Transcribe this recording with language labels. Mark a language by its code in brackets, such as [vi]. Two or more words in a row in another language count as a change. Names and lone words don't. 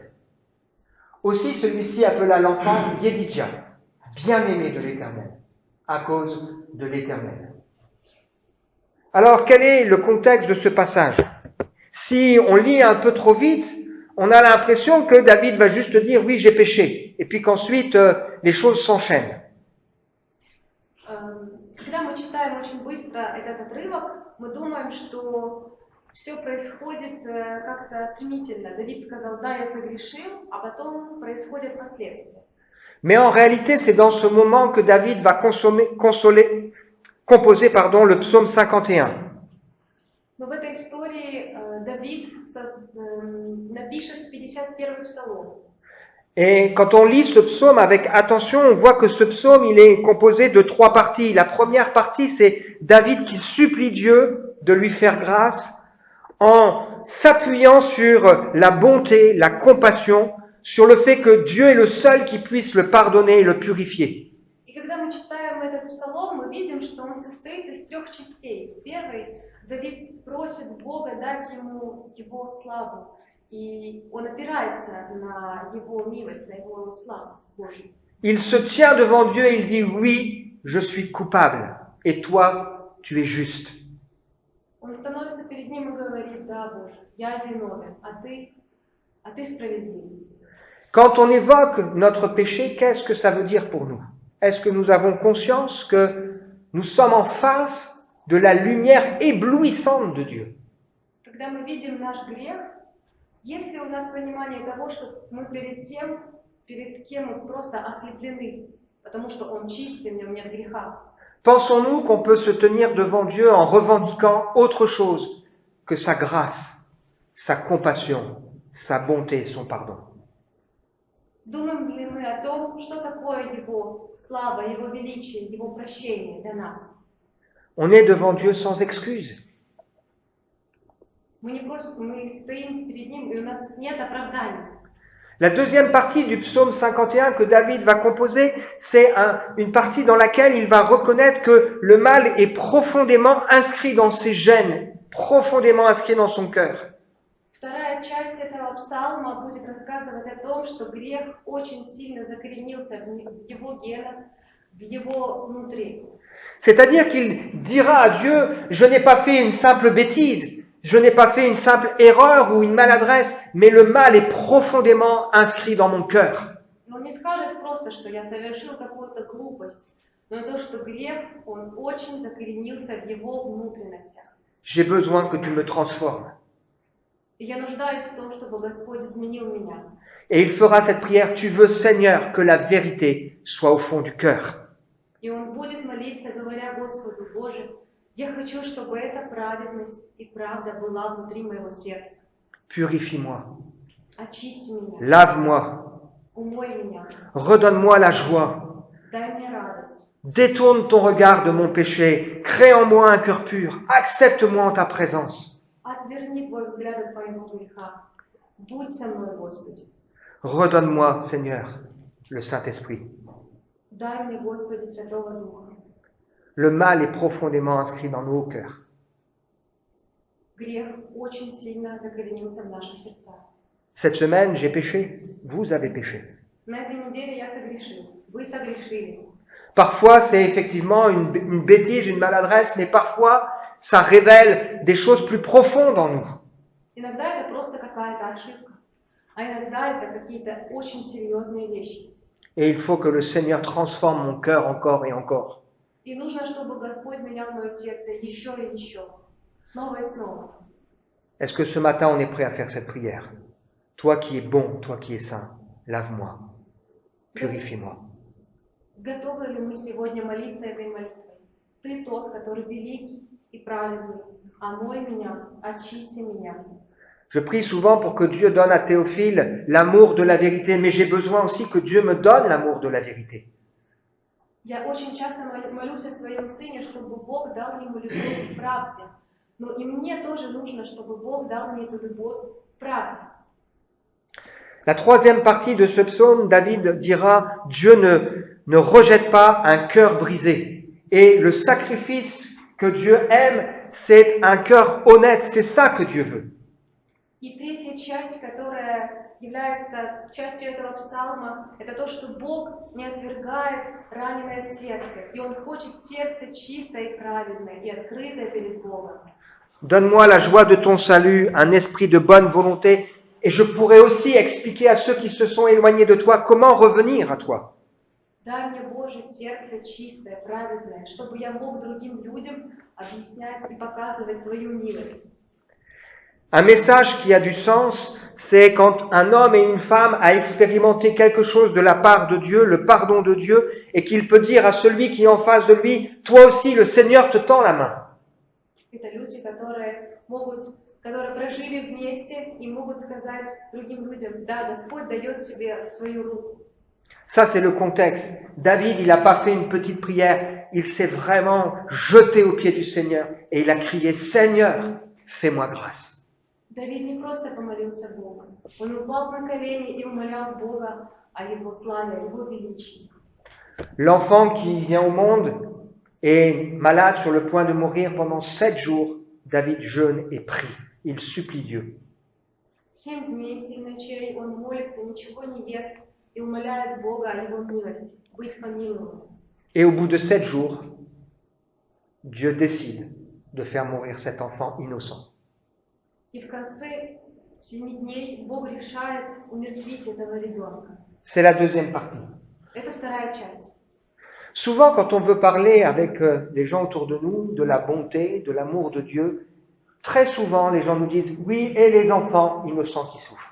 [fr] Aussi celui-ci appela l'enfant Yedidja, bien-aimé de l'Éternel, à cause de l'Éternel. Alors, quel est le contexte de ce passage? Si on lit un peu trop vite, on a l'impression que David va juste dire « oui, j'ai péché », et puis qu'ensuite les choses s'enchaînent. [ru] Когда мы читаем очень быстро этот отрывок, мы думаем, что все происходит как-то стремительно. Давид сказал, да, я согрешил, а потом происходят последствия. [fr] Mais en réalité, c'est dans ce moment que David va composer le psaume 51. [ru] Но в этой истории Давид напишет 51-й псалом. [fr] Et quand on lit ce psaume avec attention, on voit que ce psaume, il est composé de 3 parties. La première partie, c'est David qui supplie Dieu de lui faire grâce en s'appuyant sur la bonté, la compassion, sur le fait que Dieu est le seul qui puisse le pardonner et le purifier. [ru] И когда мы читаем этот псалом, мы видим, что он состоит из 3 частей. Первый, Давид просит Бога дать ему его славу. И он опирается на его милость, на его славу Божию. [fr] Il se tient devant Dieu et il dit, oui, je suis coupable, et toi, tu es juste. [ru] Он становится перед ним и говорит, да, Боже, я виновен, а ты справедлив. [fr] Quand on évoque notre péché, qu'est-ce que ça veut dire pour nous? Est-ce que nous avons conscience que nous sommes en face de la lumière éblouissante de Dieu? [ru] Когда мы видим наш грех, есть ли у нас понимание того, что мы перед кем мы просто ослеплены, потому что Он чист, и в нем нет греха? [fr] Pensons-nous qu'on peut se tenir devant Dieu en revendiquant autre chose que sa grâce, sa compassion, sa bonté et son pardon? [ru] Думаем ли мы о том, что такое Его слава, Его величие, Его прощение для нас? [fr] On est devant Dieu sans excuse. [ru] Мы стоим перед Ним, и у нас нет оправданий. [fr] La deuxième partie du psaume 51 que David va composer, c'est une partie dans laquelle il va reconnaître que le mal est profondément inscrit dans ses gènes, profondément inscrit dans son cœur. [ru] Вторая часть этого псалма будет рассказывать о том, что грех очень сильно закоренился в его генах, в его внутри. [fr] C'est-à-dire qu'il dira à Dieu, je n'ai pas fait une simple bêtise, je n'ai pas fait une simple erreur ou une maladresse, mais le mal est profondément inscrit dans mon cœur. [ru] Он не скажет просто, что я совершил какую-то глупость, но то, что грех, он очень закоренился в его внутренностях. [fr] J'ai besoin que tu me transformes. [ru] И я нуждаюсь в том, чтобы Господь изменил меня. [fr] Et il fera cette prière, tu veux Seigneur que la vérité soit au fond du cœur. [ru] И он будет молиться, говоря Господу, Боже, я хочу, чтобы эта праведность и правда была внутри моего сердца. [fr] Purifie-moi, [ru] Очисти меня, [fr] lave-moi, [ru] умой меня, [fr] redonne-moi la joie. [ru] дай мне радость. [fr] Détourne ton regard de mon péché, crée en moi un cœur pur, accepte-moi en ta présence. [ru] Отверни твой взгляд от моего греха. Будь со мной, Господи. [fr] Redonne-moi, Seigneur, le Saint-Esprit. [ru] Дай мне, Господи, Святого Духа. [fr] Le mal est profondément inscrit dans nos cœurs. [ru] Грех очень сильно закоренился в наших сердцах. [fr] Cette semaine, j'ai péché, vous avez péché. [ru] На этой неделе я согрешил. Вы согрешили. [fr] Parfois, c'est effectivement une bêtise, une maladresse, mais parfois, ça révèle des choses plus profondes en nous. [ru] Иногда это просто какая-то ошибка, а иногда это какие-то очень серьезные вещи. [fr] Et il faut que le Seigneur transforme mon cœur encore et encore. [ru] И нужно, чтобы Господь менял мое сердце еще и еще, снова и снова. [fr] Est-ce que ce matin, on est prêt à faire cette prière? Toi qui es bon, toi qui es saint, lave-moi, purifie-moi. [ru] Готовы ли мы сегодня молиться этой молитвой? Ты тот, который великий и праведный, омой меня, очисти меня. [fr] Je prie souvent pour que Dieu donne à Théophile l'amour de la vérité, mais j'ai besoin aussi que Dieu me donne l'amour de la vérité. [ru] Я очень часто молюсь о своем сыне, чтобы Бог дал ему любовь к правде. Но и мне тоже нужно, чтобы Бог дал мне эту любовь к правде. [fr] La troisième partie de ce psaume, David dira, Dieu ne rejette pas un cœur brisé. Et le sacrifice que Dieu aime, c'est un cœur honnête, c'est ça que Dieu veut. [ru] И третья часть, которая является частью этого псалма, это то, что Бог не отвергает раненое сердце, и Он хочет сердце чистое и праведное, и открытое перед Богом. [fr] Donne-moi la joie de ton salut, un esprit de bonne volonté, et je pourrai aussi expliquer à ceux qui se sont éloignés de toi comment revenir à toi. [ru] Дай мне, Боже, сердце чистое, праведное, чтобы я мог другим людям объяснять и показывать Твою милость. [fr] Un message qui a du sens, c'est quand un homme et une femme a expérimenté quelque chose de la part de Dieu, le pardon de Dieu, et qu'il peut dire à celui qui est en face de lui, toi aussi, le Seigneur te tend la main. [ru] Это люди, которые прожили вместе и могут сказать другим людям, да, Господь дает тебе свою руку. [fr] Ça, c'est le contexte. David, il n'a pas fait une petite prière, il s'est vraiment jeté aux pieds du Seigneur et il a crié, Seigneur, fais-moi grâce. [ru] Давид не просто помолился Богу, он упал на колени и умолял Бога о Его славе, о Его величии. [fr] L'enfant qui vient au monde est malade sur le point de mourir pendant 7 jours. David jeûne et prie. Il supplie Dieu. [ru] 7 дней сильночей он молится, ничего не ест и умоляет Бога о Его милости, быть помилованным. [fr] Et au bout de 7 jours, Dieu décide de faire mourir cet enfant innocent. [ru] И в конце 7 дней Бог решает умертвить этого ребенка. [fr] C'est la deuxième partie. [ru] Это вторая часть. [fr] Souvent, quand on veut parler avec les gens autour de nous de la bonté, de l'amour de Dieu, très souvent, les gens nous disent « Oui, et les enfants innocents qui souffrent ».